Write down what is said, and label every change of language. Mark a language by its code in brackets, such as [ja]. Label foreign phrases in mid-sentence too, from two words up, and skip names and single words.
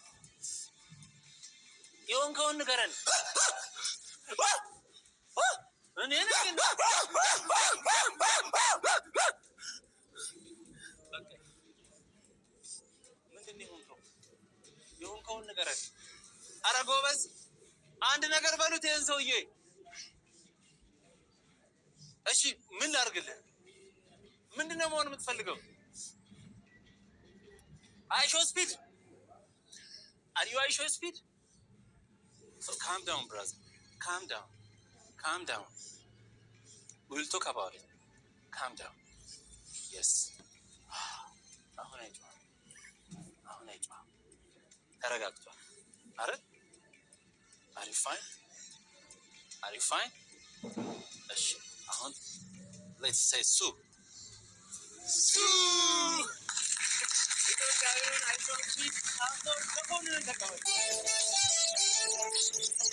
[am] የሆንከውን ንገረን። እኔ ነኝ ምንድነው የሆንከው? የሆንከውን ንገረን። ኧረ ጎበዝ አንድ ነገር በሉት ይሄን ሰውዬ። እሺ ምን ላድርግልህ? ምንድነው መሆን የምትፈልገው? አይሾ ስፒድ [en] Are you Aisha speed? So calm down, brother. Calm down. Calm down. We will talk about it. Calm down. Yes. [am] አሁን አይቷል። አሁን አይቷል። ተረጋግቷል። አረ [en] Are you fine? Are you fine? [am] እሺ አሁን [en] let's say soup. Soup. I don't see. I'm not going to